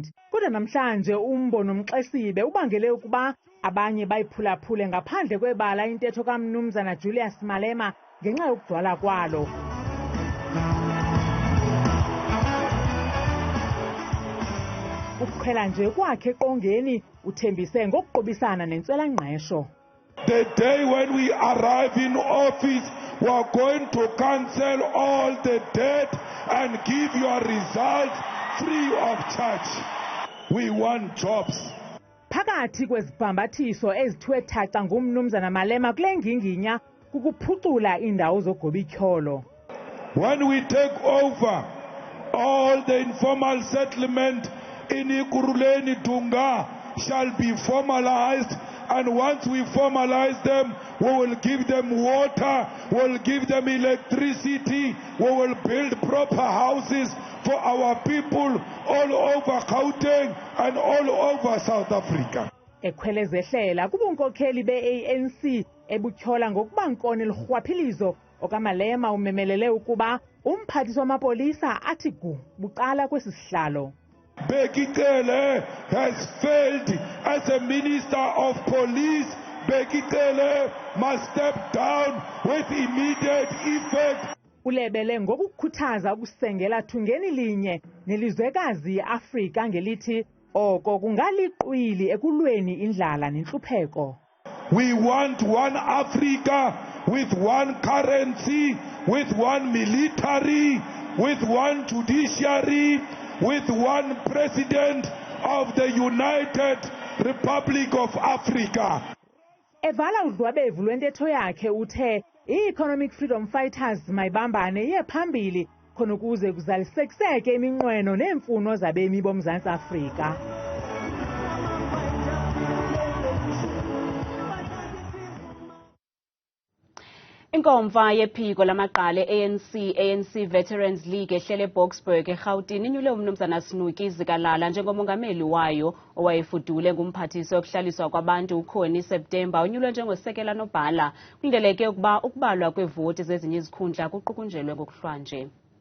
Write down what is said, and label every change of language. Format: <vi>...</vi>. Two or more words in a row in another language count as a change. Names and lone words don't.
<xh>Kodwa namhlanje umbono Mxesibe ubangele ukuba abanye bayiphulaphule ngaphandle kwebala intetho kamnumzana Julius Malema ngenxa yokugcwala kwalo. Ukukhwela nje kwakhe eqongeni uthembise ngokuqobisana nentswela-ngqesho.</xh> <en>The day when we arrive in office, we are going to cancel all the debt and give your results free of charge. We want jobs.</en> <xh>Phakathi kwezibhambathiso ezithwe thaca ngumnumzana Malema kule nginginya kukuphucula iindawo zogobityholo.</xh> <en>When we take over, all the informal settlement in Ikuruleni Dunga shall be formalized, and once we formalize them, we will give them water, we will give them electricity, we will build proper houses for our people all over Gauteng and all over South Africa.</en> <xh>Ekhwelezehlela kubunkokheli be-ANC ebutyhola ngokuba nkone lurhwaphilizo. OkaMalema umemelele ukuba umphathiswa wamapolisa athi gu buqala kwesi sihlalo.</xh> <en>Bekitele has failed as a minister of police. Bekitele must step down with immediate effect.</en> <xh>Ulebele ngokukhuthaza ukusengela thungeni linye nelizwekazi i-Afrika ngelithi oko kungaliqwili ekulweni indlala nentlupheko.</xh> <en>We want one Africa with one currency, with one military, with one judiciary, with one president of the United Republic of Africa.</en> <xh>Evala udlwabevu lwentetho yakhe uthe i-Economic Freedom Fighters mayibambane iye phambili khona ukuze kuzalisekiseke iminqweno neemfuno zabemi boMzantsi Afrika. Inkomfa yephiko lamaqala ANC Veterans League ehlele Boksburg eRhawutini inyule umnumzana Snuki Zikalala njengomongameli wayo owayefudule ngumphathisi wokuhlaliswa kwabantu uKhoni September unyulwe njengosekela nobhala kulindeleke ukuba ukubalwa kwevoti zezinye izikhundla kuqukunjelwe ngokuhlwanje.</xh>